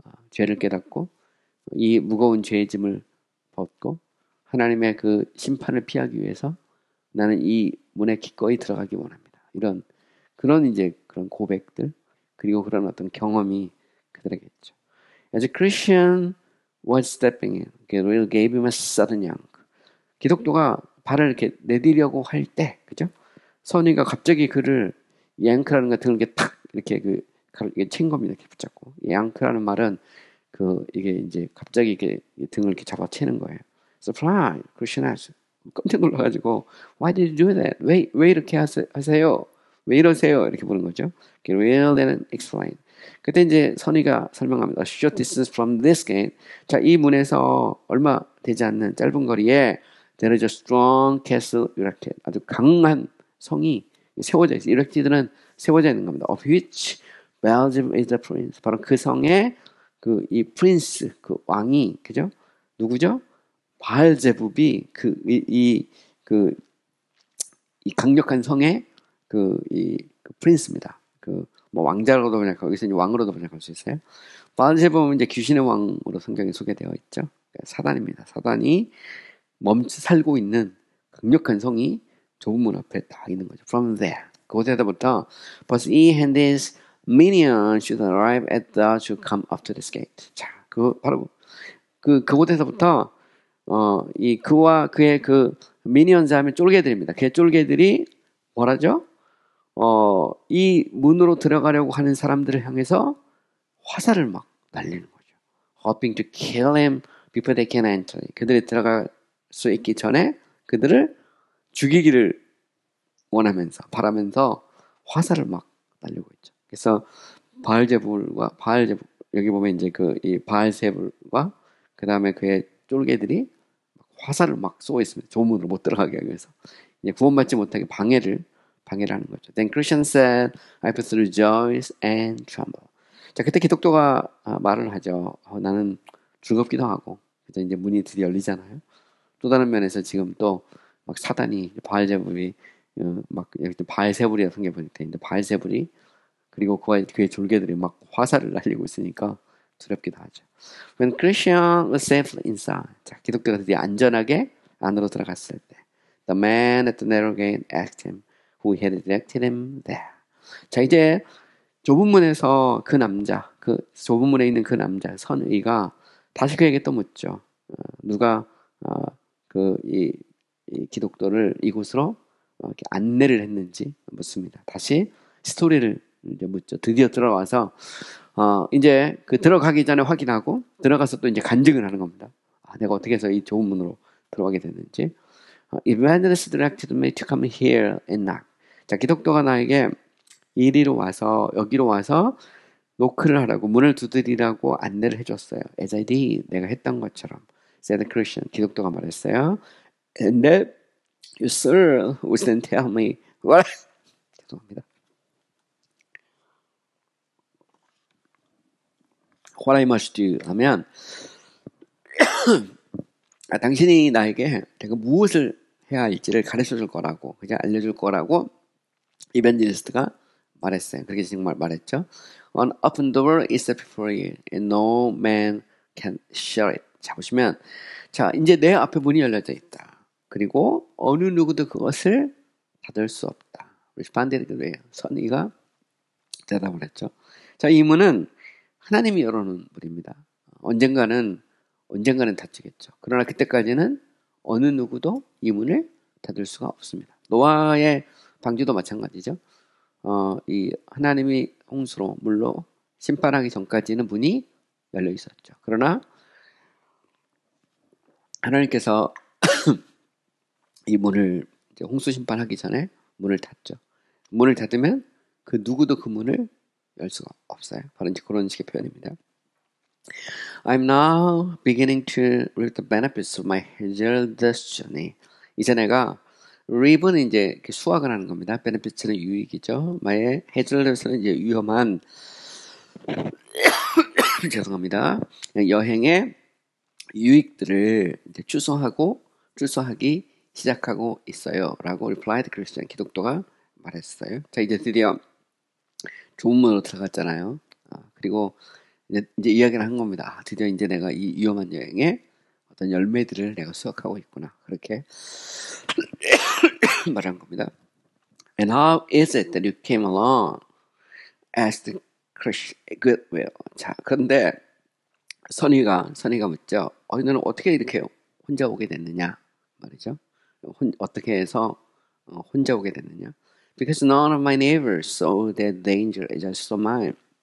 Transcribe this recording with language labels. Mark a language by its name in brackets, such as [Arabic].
[Korean] 죄를 깨닫고 이 무거운 죄의 짐을 벗고 하나님의 그 심판을 피하기 위해서 나는 이 문에 기꺼이 들어가기 원합니다. 그런 이제 그런 고백들 그리고 그런 어떤 경험이 그들에게 있죠. [English] As a Christian was stepping in, Gabriel gave him a sudden yank. [Korean] 기독교가 발을 이렇게 내디려고 할 때, 그죠? 선의가 갑자기 그를 양크라는 거 등을 이렇게 탁 이렇게 친 겁니다. 이렇게 붙잡고. 양크라는 말은 이게 이제 갑자기 이렇게 등을 이렇게 잡아채는 거예요. [English] Surprise, Christians. [Korean] 깜짝 놀라가지고 [English] Why did you do that? [Korean] 왜 이렇게 하세요? 왜 이러세요? 이렇게 보는 거죠. [English] Gabriel then explained. [Korean] 그때 이제 선의가 설명합니다. [English] A short distance from this gate. [Korean] 자, 이 문에서 얼마 되지 않는 짧은 거리에 [English] there is a strong castle erected. [Korean] 아주 강한 성이 세워져 있어요. erected는 세워져 있는 겁니다. [English] Of which Beelzebub is the prince. [Korean] 바로 그 성의 이 프린스, 그 왕이, 그죠? 누구죠? 바알제붑이 이 강력한 성의 이 프린스입니다. 뭐 왕자로도 번역하고 여기서 이제 왕으로도 번역할 수 있어요. 바알제붑은 이제 귀신의 왕으로 성경에 소개되어 있죠. 그러니까 사단입니다. 사단이 살고 있는 강력한 성이 좁은 문 앞에 딱 있는 거죠. [English] From there. [Korean] 그곳에서부터 [English] But he and his minions should arrive at the should come up to this gate. [Korean] 자, 바로 그곳에서부터 그와 그의 미니언즈 하면 쫄개들입니다. 그의 쫄개들이 뭐라죠? 이 문으로 들어가려고 하는 사람들을 향해서 화살을 막 날리는 거죠. [English] Hoping to kill him before they can enter. [Korean] 그들이 들어갈 수 있기 전에 그들을 죽이기를 바라면서 화살을 막 날리고 있죠. 그래서 바알제불과 여기 보면 이제 이 바알세불과 그 다음에 그의 쫄개들이 화살을 막 쏘고 있습니다. 좋은 문으로 못 들어가게 하기 위해서. 이제 구원받지 못하게 방해를 하는 거죠. [English] Then Christian said, I put through rejoice and tremble. [Korean] 자, 그때 기독교가 말을 하죠. 나는 즐겁기도 하고, 그래서 이제 문이 드디어 열리잖아요. 또 다른 면에서 지금 또 막 사단이 바알제불이 막 바알세불이라 성경 보니까 이제 바알세불이 그리고 그의 졸개들이 막 화살을 날리고 있으니까 두렵기도 하죠. [English] When Christian was safely inside. [Korean] 자, 기독교가 드디어 안전하게 안으로 들어갔을 때, [English] the man at the narrow gate asked him who had directed him there. [Korean] 자, 이제 좁은 문에서 좁은 문에 있는 그 남자 선의가 다시 그에게 또 묻죠. 누가 이 기독교를 이곳으로 이렇게 안내를 했는지 묻습니다. 다시 스토리를 이제 묻죠. 드디어 들어와서 이제 들어가기 전에 확인하고 들어가서 또 이제 간증을 하는 겁니다. 내가 어떻게 해서 이 좁은 문으로 들어가게 됐는지. [English] Evangelist directed me to come here and knock. [Korean] 자, 기독교가 나에게 여기로 와서 노크를 하라고, 문을 두드리라고 안내를 해줬어요. [English] As I did, [Korean] 내가 했던 것처럼. [English] Said the Christian, [Korean] 기독교가 말했어요. [English] And that you, sir, would then tell me what. [Korean] 죄송합니다. [English] What I must do [Korean] 하면 당신이 나에게 내가 무엇을 해야 할지를 가르쳐줄 거라고, 그냥 알려줄 거라고 이벤젤리스트가 말했어요. 그렇게 정말 말했죠. [English] An open door is set before you, and no man can shut it. [Korean] 자, 보시면, 자, 이제 내 앞에 문이 열려져 있다. 그리고 어느 누구도 그것을 닫을 수 없다. [English] responded the way. [Korean] 선의가 대답을 했죠. 자, 이 문은 하나님이 열어놓은 문입니다. 언젠가는 닫히겠죠. 그러나 그때까지는 어느 누구도 이 문을 닫을 수가 없습니다. 노아의 방주도 마찬가지죠. 이 하나님이 홍수로 물로 심판하기 전까지는 문이 열려 있었죠. 그러나 하나님께서 이 문을 이제 홍수 심판하기 전에 문을 닫죠. 문을 닫으면 그 누구도 그 문을 열 수가 없어요. 바로 이제 그런 식의 표현입니다. [English] I'm now beginning to reap the benefits of my hazardous journey. [Korean] 이제 내가 reap은 이제 이렇게 수확을 하는 겁니다. benefits는 유익이죠. [English] my hazardous [Korean] 는 이제 위험한 죄송합니다. 여행의 유익들을 이제 추수하기 시작하고 있어요. 라고 [English] replied Christian [Korean] 기독교가 말했어요. 자, 이제 드디어 좋은 문으로 들어갔잖아요. 그리고 이제 이야기를 한 겁니다. 드디어 이제 내가 이 위험한 여행에 어떤 열매들을 내가 수확하고 있구나. 그렇게 말한 겁니다. [English] And how is it that you came along as the goodwill? [Korean] 자, 그런데 선의가 묻죠. 너는 어떻게 이렇게 혼자 오게 됐느냐 말이죠. 어떻게 해서 혼자 오게 됐느냐? [English] Because none of my neighbors saw that danger as I saw mine.